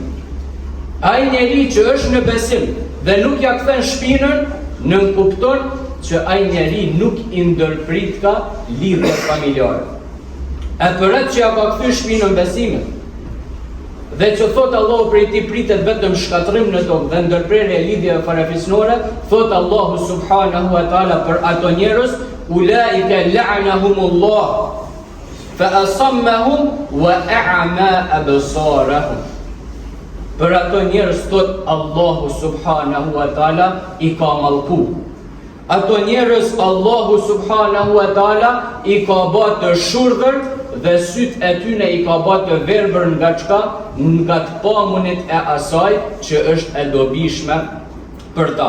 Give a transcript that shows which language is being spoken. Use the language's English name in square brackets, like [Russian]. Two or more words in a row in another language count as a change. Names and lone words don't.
[Albanian] Ai njeri që është në besim dhe nuk ja kthen shpinën, nënkupton që ai njeri nuk i ndërprit ka lidhjet familjare. E për atë që ja ka kthy shpinën besimin, dhe që thot Allahu prej ti pritet vetëm shkatrim në tokë dhe ndërprerje e lidhjeve farefisnore, thot Allahu [Arabic] سبحانه وتعالى [Albanian] për ato njerëz, [Arabic] أولئك لعنهم الله فأصمهم وأعمى أبصارهم. [Albanian] Për ato njerëz thot Allahu [Arabic] سبحانه وتعالى [Albanian] i ka mallku. Ato njerëz Allahu [Arabic] سبحانه وتعالى [Albanian] i ka bërë të shurdhër dhe syt e tyne i ka bërë të verbër nga çka? Nga të pamunit e asaj që është e dobishme për ta.